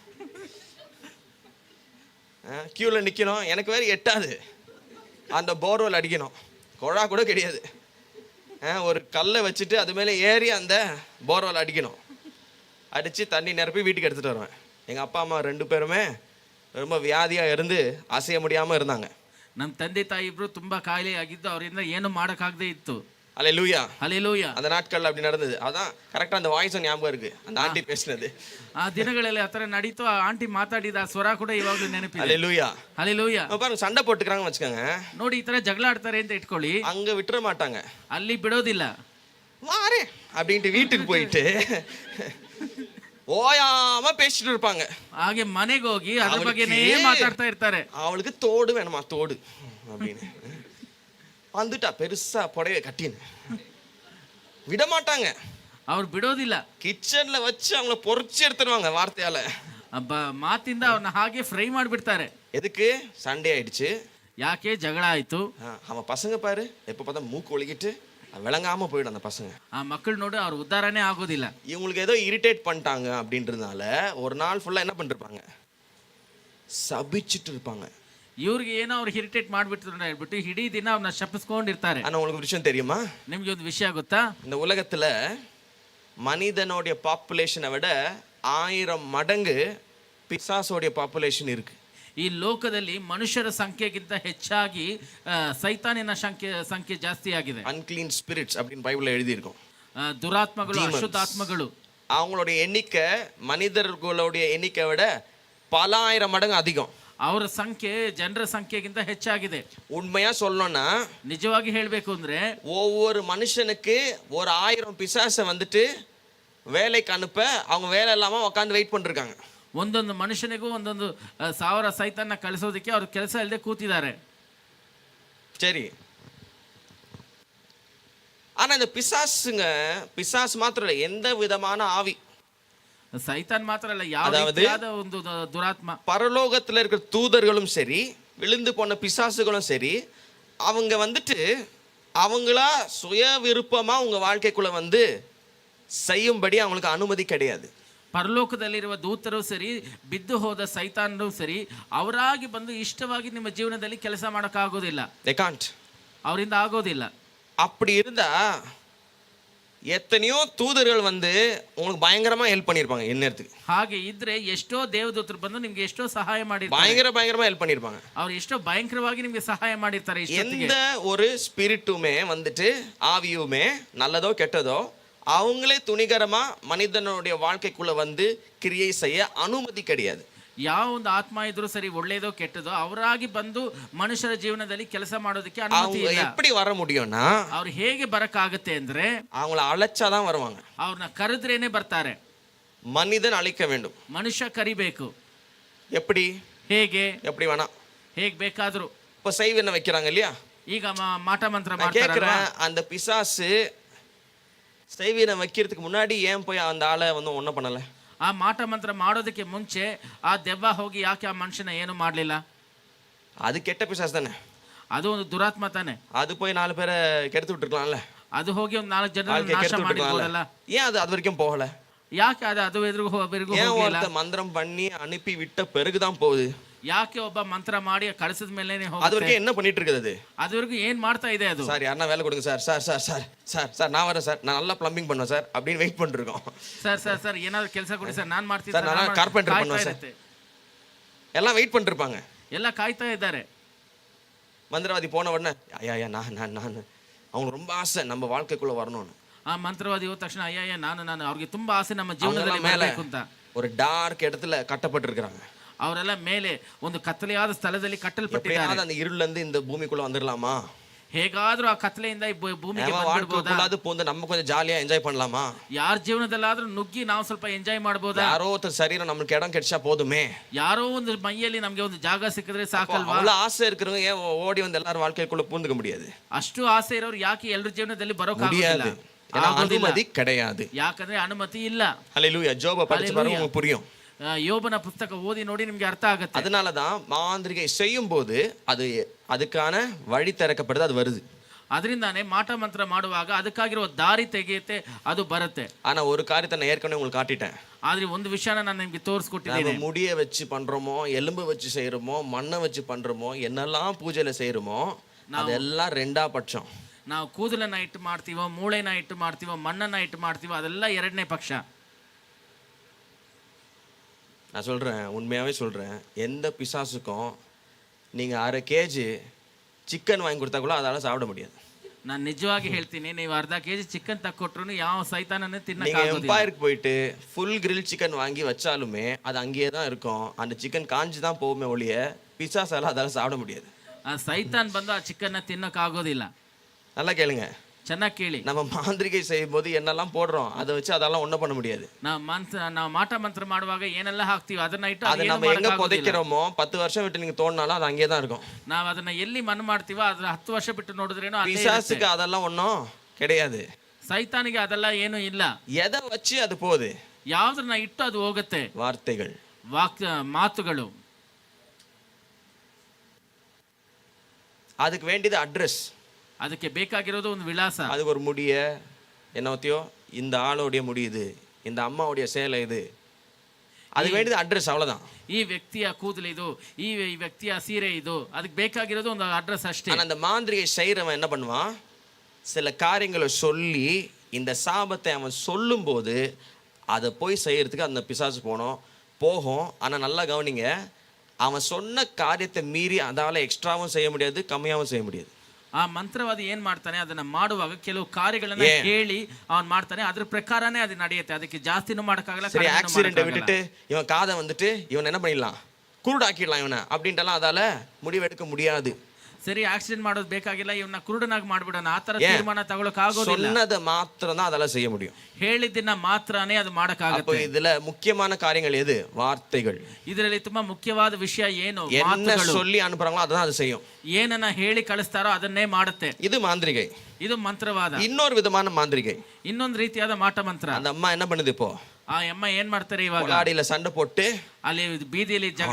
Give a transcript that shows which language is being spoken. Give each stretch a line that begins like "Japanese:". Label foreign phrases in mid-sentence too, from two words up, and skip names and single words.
Tamil: கியூவில் நிற்கணும். எனக்கு வேறு எட்டாது. அந்த போர்வெல் அடிக்கணும். குழா கூட கிடையாது. ஒரு கல்லை வச்சுட்டு அது மேலே ஏறி அந்த போர்வெல் அடிக்கணும். அடித்து தண்ணி நிரப்பி வீட்டுக்கு எடுத்துகிட்டு வருவேன். எங்கள் அப்பா அம்மா 2 பேருமே ரொம்ப வியாதியாக இருந்து அசைய முடியாமல் இருந்தாங்க.
Kannada: ನಮ್ಮ ತಂದೆ ತಾಯಿ ಇಬ್ರು ತುಂಬಾ ಕಾಯಿಲೆ ಆಗಿದ್ದು, ಅವರಿಂದ ಏನು ಮಾಡಕ್ಕಾಗದೇ ಇತ್ತು.
Tamil: அல்லேலூயா. ஹல்லேலூயா. அந்த நாட்கள்ல அப்படி நடந்தது. அதான் கரெக்டா அந்த வாய்ஸும் ஞாபகம் இருக்கு, அந்த ஆண்டி பேசினது.
Kannada: ಆ ದಿನಗಳಲ್ಲಿ ಆ ಥರ ನಡೀತು. ಆ ಆಂಟಿ ಮಾತಾಡಿದ ಆ ಸ್ವರ ಕೂಡ ಇವಾಗಲೂ ನೆನಪಿದೆ.
Tamil: அல்லேலூயா. ஹல்லேலೂயா. பாருங்க, சண்டை போட்டுக்கிறாங்கன்னு வச்சுக்கோங்க.
Kannada: ನೋಡಿ, ಈ ತರ ಜಗಳ ಆಡ್ತಾರೆ ಅಂತ ಇಟ್ಕೊಳ್ಳಿ,
Tamil: அங்க விட்டுற மாட்டாங்க.
Kannada: ಅಲ್ಲಿ ಬಿಡೋದಿಲ್ಲ.
Tamil: வாரே அப்படின்ட்டு வீட்டுக்கு போயிட்டு ஓயாம பேசிட்டு இருப்பாங்க.
Kannada: ಹಾಗೆ ಮನೆಗೆ ಹೋಗಿ ಅದ್ರ ಬಗ್ಗೆನೇ ಮಾತಾಡ್ತಾ ಇರ್ತಾರೆ.
Tamil: அவளுக்கு தோடு வேணுமா, தோடு அப்படின்னு வந்துட்டா பெருசா புடவை கட்டின்னு விட மாட்டாங்க.
Kannada: ಅವ್ರು ಬಿಡೋದಿಲ್ಲ.
Tamil: கிச்சன்ல வச்சு அவங்கள பொறிச்சு எடுத்துருவாங்க வார்த்தையால.
Kannada: ಮಾತಿಂದ ಅವ್ರನ್ನ ಹಾಗೆ ಫ್ರೈ ಮಾಡಿಬಿಡ್ತಾರೆ.
Tamil: எதுக்கு? சண்டே ஆயிடுச்சு.
Kannada: ಯಾಕೆ ಜಗಳ ಆಯ್ತು?
Tamil: அவன் பசங்க பாரு, எப்ப பார்த்தா மூக்கு ஒழுகிட்டு விளங்காம போயிடும் அந்த பசங்க.
Kannada: ಮಕ್ಕಳು ನೋಡಿ ಅವ್ರ ಉದ್ಧಾರನೇ ಆಗೋದಿಲ್ಲ.
Tamil: இவங்களுக்கு ஏதோ இரிட்டேட் பண்ணிட்டாங்க அப்படின்றதுனால ஒரு நாள் ஃபுல்லா என்ன பண்ணிருப்பாங்க, சபிச்சுட்டு இருப்பாங்க.
Kannada: ಇವ್ರಿಗೆ ಏನೋ ಅವ್ರು ಇರಿಟೇಟ್ ಮಾಡ್ಬಿಟ್ರು ಹೇಳ್ಬಿಟ್ಟು ಇಡೀ ದಿನ ಅವ್ರನ್ನ ಶಪಿಸ್ಕೊಂಡಿರ್ತಾರೆ.
Tamil: ஆனா உங்களுக்கு ஒரு விஷயம் தெரியுமா?
Kannada: ನಿಮ್ಗೆ ಒಂದು ವಿಷಯ ಗೊತ್ತಾ?
Tamil: இந்த உலகத்துல மனிதனுடைய பாப்புலேஷனை விட 1000 மடங்கு பிசாசோடைய பாப்புலேஷன் இருக்கு.
Kannada: ಈ ಲೋಕದಲ್ಲಿ ಮನುಷ್ಯರ ಸಂಖ್ಯೆಗಿಂತ ಹೆಚ್ಚಾಗಿ ಸೈತಾನಿನ ಸಂಖ್ಯೆ ಜಾಸ್ತಿ ಆಗಿದೆ.
English: unclean spirits
Tamil: அப்படின்னு பைபிள்ல எழுதி இருக்கும்.
Kannada: ದುರಾತ್ಮಗಳು, ಅಶುದ್ಧಾತ್ಮಗಳು.
Tamil: அவங்களுடைய எண்ணிக்கை மனிதர்களுடைய எண்ணிக்கை விட பல 1000 மடங்கு அதிகம்.
Kannada: ಅವರ ಸಂಖ್ಯೆ ಜನರ ಸಂಖ್ಯೆಗಿಂತ ಹೆಚ್ಚಾಗಿದೆ.
Tamil: உண்மையா சொல்லணும்னா,
Kannada: ನಿಜವಾಗಿ ಹೇಳಬೇಕು ಅಂದ್ರೆ,
Tamil: ஒவ்வொரு மனுஷனுக்கு ஒரு 1000 பிசாசை வந்துட்டு வேலைக்கு அனுப்ப அவங்க வேலை இல்லாம உட்காந்து வெயிட் பண்ணிருக்காங்க.
Kannada: ಒಂದೊಂದು ಮನುಷ್ಯನಿಗೂ ಒಂದೊಂದು 1000 ಸೈತಾನ್ನ ಕಳಿಸೋದಕ್ಕೆ ಅವ್ರ ಕೆಲಸ ಇಲ್ಲದೆ ಕೂತಿದ್ದಾರೆ.
Tamil: சரி, ஆனா இந்த பிசாசு மாத்திரம் இல்லை, எந்த விதமான ஆவி,
Kannada: ಸೈತಾನ್ ಮಾತ್ರ ಅಲ್ಲ, ಯಾವುದಾದ ಒಂದು ದುರಾತ್ಮ,
Tamil: பரலோகத்துல இருக்கிற தூதர்களும் சரி, விழுந்து போன பிசாசுகளும் சரி, அவங்க வந்துட்டு அவங்களா சுய விருப்பமா உங்க வாழ்க்கைக்குள்ள வந்து செய்யும்படி அவங்களுக்கு அனுமதி கிடையாது.
Kannada: ಪರಲೋಕದಲ್ಲಿರುವ ದೂತರು ಸರಿ, ಬಿದ್ದು ಹೋದ ಸೈತಾನರು ಸರಿ, ಅವರಾಗಿ ಬಂದು ಇಷ್ಟವಾಗಿ ನಿಮ್ಮ ಜೀವನದಲ್ಲಿ ಕೆಲಸ ಮಾಡೋಕ್ಕಾಗೋದಿಲ್ಲ.
English: They can't.
Kannada: ಅವರಿಂದ ಆಗೋದಿಲ್ಲ.
Tamil: அப்படி இருந்தா எத்தனையோ தூதர்கள் வந்து உங்களுக்கு பயங்கரமா ஹெல்ப் பண்ணிருப்பாங்க. நேரத்துக்கு
Kannada: ಹಾಗೆ ಇದ್ರೆ ಎಷ್ಟೋ ದೇವದೂತರು ಬಂದು ನಿಮ್ಗೆ ಎಷ್ಟೋ ಸಹಾಯ ಮಾಡಿರ್ತಾರೆ.
Tamil: பயங்கரமா ஹெல்ப் பண்ணிருப்பாங்க.
Kannada: ಅವ್ರು ಎಷ್ಟೋ ಭಯಂಕರವಾಗಿ ನಿಮ್ಗೆ ಸಹಾಯ ಮಾಡಿರ್ತಾರೆ.
Tamil: எந்த ஒரு ஸ்பிரிட்டுமே வந்துட்டு, ஆவியுமே நல்லதோ கெட்டதோ, அவங்களே துணிகரமா மனிதனுடைய வாழ்க்கைக்குள்ள வந்து கிரியை செய்ய அனுமதி கிடையாது.
Kannada: ಯಾವ ಒಂದು ಆತ್ಮ ಇದ್ರೂ ಸರಿ, ಒಳ್ಳೇದೋ ಕೆಟ್ಟದೋ, ಅವರಾಗಿ ಬಂದು ಮನುಷ್ಯರ ಜೀವನದಲ್ಲಿ ಕೆಲಸ ಮಾಡೋದಕ್ಕೆ ಅನುಮತಿ ಇಲ್ಲ.
Tamil: எப்படி வர முடியும்னா,
Kannada: ಅವ್ರು ಹೇಗೆ ಬರಕ್ಕಾಗತ್ತೆ ಅಂದ್ರೆ,
Tamil: அவங்கள அழைச்சாதான் வருவாங்க.
Kannada: ಅವ್ರನ್ನ ಕರೆದ್ರೇನೆ ಬರ್ತಾರೆ.
Tamil: மனிதன் அழைக்க வேண்டும்.
Kannada: ಮನುಷ್ಯ ಕರಿಬೇಕು.
Tamil: எப்படி?
Kannada: ಹೇಗೆ?
Tamil: எப்படி வேணா,
Kannada: ಹೇಗ್ ಬೇಕಾದ್ರೂ.
Tamil: இப்ப செய்வன வைக்கிறாங்க இல்லையா?
Kannada: ಈಗ ಮಾಟ ಮಂತ್ರ
Tamil: கேக்குறேன், அந்த பிசாசு செய்வன வைக்கிறதுக்கு முன்னாடி ஏன் போய் அந்த ஆளை வந்து ஒன்னும் பண்ணல?
Kannada: ಆ ಮಾಟ ಮಂತ್ರ ಮಾಡೋದಕ್ಕೆ ಮುಂಚೆ ಆ ದೆವ್ವ ಹೋಗಿ ಯಾಕೆ ಆ ಮನುಷ್ಯನ ಏನು ಮಾಡ್ಲಿಲ್ಲ?
Tamil: அது கெட்ட பிசாசு தானே,
Kannada: ಅದು ಒಂದು ದುರಾತ್ಮ ತಾನೆ.
Tamil: அது போய் 4 பேரை கெடுத்து விட்டுருக்கலாம்ல.
Kannada: ಅದು ಹೋಗಿ ಒಂದು 4 ಜನರನ್ನ ನಾಶ ಮಾಡಿರಬಹುದಲ್ಲ.
Tamil: ஏன் அது வரைக்கும் போகல?
Kannada: ಯಾಕೆ ಅದು ಎದುರು ಹೋಗಿಲ್ಲ?
Tamil: ஏன் ஒருத்த மந்திரம் பண்ணி அனுப்பி விட்ட பிறகுதான் போகுது?
Kannada: ಯಾಕೆ ಒಬ್ಬ ಮಂತ್ರ ಮಾಡಿ ಕಳಿಸಿದ ಮೇಲೆನೆ ಹೋಗುತ್ತೆ?
Tamil: அது வரைக்கும் என்ன பண்ணிட்டு இருக்குது?
Kannada: அதுவரைக்கும் ಏನ್ ಮಾಡ್ತಾ ಇದೆ ಅದು?
Tamil: சார் யாரனா வேலை கொடுங்க சார், சார் சார் சார் சார் சார் நான் வரேன் சார், நான் நல்லா பிளம்பிங் பண்ணுவேன் சார் அப்படின்னு வெயிட் பண்ணிருக்கோம்.
Kannada: ಸರ್ ಸರ್ ಸರ್ ಏನಾದ್ರು ಕೆಲಸ ಕೊಡಿ ಸರ್, ನಾನು ಮಾಡ್ತೀನಿ ಸರ್, ನಾನು ಕಾರ್ಪೆಂಟರ್
Tamil: பண்ணுவேன் சார், எல்லாம் வெயிட் பண்ணிருப்பாங்க.
Kannada: ಎಲ್ಲ ಕಾಯ್ತಾ ಇದ್ದಾರೆ.
Tamil: மந்திரவாதி போன உடனே ஐயா நான் அவங்க ரொம்ப ஆசை நம்ம வாழ்க்கைக்குள்ள வரணும்னு.
Kannada: ಆ ಮಂತ್ರವಾದಿ ಹೋದ ತಕ್ಷಣ ಅಯ್ಯ ನಾನು ಅವ್ರಿಗೆ ತುಂಬಾ ಆಸೆ ನಮ್ಮ ಜೀವನದಲ್ಲಿ ಬರಬೇಕು ಅಂತ.
Tamil: ஒரு டார்க் இடத்துல கட்டப்பட்டிருக்காங்க.
Kannada: ಅವರೆಲ್ಲ ಮೇಲೆ ಒಂದು ಕತ್ತಲೆಯಾದ ಸ್ಥಳದಲ್ಲಿ ಕಟ್ಟಲ್ಪಟ್ಟಿದ್ದಾರೆ.
Tamil: அந்த இருள்ல இருந்து இந்த பூமிக்குள்ள வந்துடலாமா?
Kannada: ಹೇಗಾದ್ರೂ ಆ ಕತ್ತಲೆಯಿಂದ ಭೂಮಿಗೆ
Tamil: வாழ்க்கைக்குள்ளாது போந்து நம்ம கொஞ்சம் ஜாலியா என்ஜாய் பண்ணலாமா?
Kannada: ಯಾರ ಜೀವನದಲ್ಲಾದ್ರೂ ನುಗ್ಗಿ ನಾವು ಸ್ವಲ್ಪ ಎಂಜಾಯ್ ಮಾಡಬಹುದಾ? ಯಾರೋ ಒಬ್ಬ ಶರೀರ
Tamil: நமக்கு இடம் கிடைச்சா போதுமே,
Kannada: ಯಾರೋ ಒಂದು ಮೈಯಲ್ಲಿ ನಮಗೆ ಒಂದು ಜಾಗ ಸಿಕ್ಕಿದ್ರೆ ಸಾಕಲ್ವಾ?
Tamil: ಅவ்வளவு ಆಸೆ இருக்கிறவங்க ஏன் ஓடி வந்து எல்லாரும் வாழ்க்கைக்குள்ள பூந்துக்க முடியாது?
Kannada: ಅಷ್ಟು ಆಸೆ ಇರೋರು ಯಾಕೆ ಎಲ್ಲರ ಜೀವನದಲ್ಲಿ ಬರೋಕ್ಕಾಗೋದಿಲ್ಲ?
Tamil: அனுமதி கிடையாது.
Kannada: ಯಾಕಂದ್ರೆ ಅನುಮತಿ ಇಲ್ಲ.
Tamil: ஹல்லேலூயா. ஜோப படிச்சு பாருங்க, உங்களுக்கு புரியும்.
Kannada: யோபನ ಪುಸ್ತಕ ಓದಿ ನೋಡಿ ನಿಮ್ಗೆ ಅರ್ಥ ಆಗುತ್ತೆ.
Tamil: அதனாலதான் மாந்திரிகை செய்யும் போது அது அதுக்கான வழி திறக்கப்படுது, அது வருது.
Kannada: ಅದರಿಂದಾನೇ ಮಾಟ ಮಂತ್ರ ಮಾಡುವಾಗ ಅದಕ್ಕಾಗಿರುವ ದಾರಿ ತೆಗೆಯುತ್ತೆ, ಅದು ಬರುತ್ತೆ.
Tamil: ஆனா ஒரு காரியத்தை நான் ஏற்கனவே உங்களுக்கு காட்டிட்டேன்.
Kannada: ಆದ್ರೆ ಒಂದು ವಿಷಯನ ನಾನು ನಿಮ್ಗೆ ತೋರಿಸ್ಕೊಟ್ಟಿದ್ದೀನಿ.
Tamil: நம்ம முடிய வச்சு பண்றோமோ, எலும்பு வச்சு செய்யறோமோ, மண்ணை வச்சு பண்றோமோ, என்னெல்லாம் பூஜையில செய்யறோமோ அதெல்லாம் ரெண்டா பட்சம்.
Kannada: ನಾವು ಕೂದಲನ್ನ ಇಟ್ಟು ಮಾಡ್ತೀವೋ, ಮೂಳೆನ ಇಟ್ಟು ಮಾಡ್ತೀವೋ, ಮಣ್ಣನ್ನ ಇಟ್ಟು ಮಾಡ್ತೀವೋ, ಅದೆಲ್ಲ ಎರಡನೇ ಪಕ್ಷ.
Tamil: நான் சொல்றேன், உண்மையாவே சொல்றேன், எந்த பிசாசுக்கும் நீங்க 1/2 kg சிக்கன் வாங்கி கொடுத்தா கூட அதால சாப்பிட முடியாது.
Kannada: ನಾನು ನಿಜವಾಗಿ ಹೇಳ್ತೀನಿ, ನೀವು 1/2 kg ಚಿಕನ್ ತಕ್ಕೊಟ್ರು ಯಾವ ಸೈತಾನನ್ನು
Tamil: நீங்க
Kannada: ತಿನ್ನಕ್ಕಾಗೋದಿಲ್ಲ.
Tamil: எம்பையருக்கு போயிட்டு
English: full grill chicken
Tamil: வாங்கி வச்சாலுமே அது அங்கேயே தான் இருக்கும். அந்த சிக்கன் காஞ்சி தான் போகுமே ஒழிய பிசாசால அதால சாப்பிட முடியாது.
Kannada: ಆ ಸೈತಾನ್ ಬಂದು ಆ ಚಿಕನ್ನ ತಿನ್ನಕ್ಕಾಗೋದಿಲ್ಲ.
Tamil: நல்லா கேளுங்க,
Kannada: ಚೆನ್ನಾಗಿ ಕೇಳಿ.
Tamil: நம்ம மாந்திரிகை செய்யும் போது என்னெல்லாம் போடுறோம் அதை வச்சு அதெல்லாம் ஒண்ணும் பண்ண முடியாது.
Kannada: ನಾವು ಮಾಟ ಮಂತ್ರ ಮಾಡುವಾಗ ಏನೆಲ್ಲ ಹಾಕ್ತಿವಿ ಅದನ್ನ ಇಟ್ಟು
Tamil: அதை நம்ம எங்க புதைக்கிறோமோ 10 வருஷம் விட்டு நீங்க தோண்டினாலும் அது அங்கேயே தான் இருக்கும்.
Kannada: ನಾವು ಅದನ್ನ ಎಲ್ಲಿ ಮಣ್ಣು ಮಾಡ್ತೀವೋ ಅದ್ರ 10 ವರ್ಷ ಬಿಟ್ಟು ನೋಡಿದ್ರೇನೋ ಅಲ್ಲೇ ಇರುತ್ತೆ.
Tamil: பிசாசுக்கு அதெல்லாம் ஒண்ணும் கிடையாது.
Kannada: ಸೈತಾನಿಗೆ ಅದೆಲ್ಲ ಏನು ಇಲ್ಲ.
Tamil: எதை வச்சு அது போகுது?
Kannada: ಯಾವ್ದನ್ನ ಇಟ್ಟು ಅದು ಹೋಗುತ್ತೆ.
Tamil: வார்த்தைகள்,
Kannada: ಮಾತುಗಳು.
Tamil: அதுக்கு வேண்டியது அட்ரஸ்.
Kannada: ಅದಕ್ಕೆ ಬೇಕಾಗಿರೋದು ಒಂದು ವಿಳಾಸ.
Tamil: அதுக்கு ஒரு முடிய என்னத்தையோ இந்த ஆளோடைய முடியுது, இந்த அம்மாவுடைய சேலை இது, அதுக்கு வேண்டியது அட்ரஸ், அவ்வளவுதான்.
Kannada: ಈ ವ್ಯಕ್ತಿಯ ಕೂದಲು ಇದು, ಈ ವ್ಯಕ್ತಿಯ ಸೀರೆ ಇದು, ಅದಕ್ಕೆ ಬೇಕಾಗಿರೋದು ಒಂದು ಅಡ್ರೆಸ್ ಅಷ್ಟೇ.
Tamil: ஆனா அந்த மாந்திரிகை செய்யறவன் என்ன பண்ணுவான், சில காரியங்களை சொல்லி இந்த சாபத்தை அவன் சொல்லும் போது அதை போய் செய்யறதுக்கு அந்த பிசாசு போகும். ஆனா நல்லா கவனிங்க, அவன் சொன்ன காரியத்தை மீறி அதால எக்ஸ்ட்ராவும் செய்ய முடியாது, கம்மியாவும் செய்ய முடியாது.
Kannada: ಆ ಮಂತ್ರವಾದಿ ಏನ್ ಮಾಡ್ತಾನೆ, ಅದನ್ನ ಮಾಡುವಾಗ ಕೆಲವು ಕಾರ್ಯಗಳನ್ನ ಹೇಳಿ ಅವನ್ ಮಾಡ್ತಾನೆ, ಅದ್ರ ಪ್ರಕಾರನೇ ಅದು ನಡೆಯುತ್ತೆ. ಅದಕ್ಕೆ ಜಾಸ್ತಿನೂ ಮಾಡಕ್ಕಾಗಲ್ಲ.
Tamil: சரி, ஆக்சிடென்ட் விட்டுட்டு இவன் காதை வந்துட்டு இவன் என்ன பண்ணிடலாம், குருடாக்கிடலாம் இவனை அப்படின்ட்டுலாம் அதால முடிவெடுக்க முடியாது.
Kannada: ಸರಿ, ಆಕ್ಸಿಡೆಂಟ್ ಮಾಡೋದು ಬೇಕಾಗಿಲ್ಲ, ಇವನ್ನ ಕುರುಡನಾಗಿ ಮಾಡ್ಬಿಡೋಣ, ಆ ತರ ತೀರ್ಮಾನ ತಗೊಳಕ್ ಆಗೋದಿಲ್ಲ.
Tamil: சொன்னதை மாத்திரம் தான் அதால செய்ய முடியும்.
Kannada: ಹೇಳಿದ್ದನ್ನ ಮಾತ್ರನೇ ಅದು ಮಾಡಕ್ಕಾಗುತ್ತೆ.
Tamil: இதுல முக்கியமான காரியங்கள் எது? வார்த்தைகள்.
Kannada: ಇದರಲ್ಲಿ ತುಂಬಾ ಮುಖ್ಯವಾದ ವಿಷಯ ಏನು?
Tamil: என்ன சொல்லி அனுப்புறாங்களோ அதான் அது செய்யும்.
Kannada: ಏನನ್ನ ಹೇಳಿ ಕಳಿಸ್ತಾರೋ ಅದನ್ನೇ ಮಾಡುತ್ತೆ.
Tamil: இது மாந்திரிகை.
Kannada: ಇದು ಮಂತ್ರವಾದ.
Tamil: இன்னொரு விதமான மாந்திரிகை,
Kannada: ಇನ್ನೊಂದು ರೀತಿಯಾದ ಮಾಟ ಮಂತ್ರ.
Tamil: அந்த அம்மா என்ன பண்ணுது இப்போ?
Kannada: ಆ ಅಮ್ಮ ಏನ್ ಮಾಡ್ತಾರೆ ಇವಾಗ?
Tamil: கொலாடியில சண்டை போட்டு
Kannada: ಅಲ್ಲಿ ಬೀದಿಯಲ್ಲಿ ಜಗಳ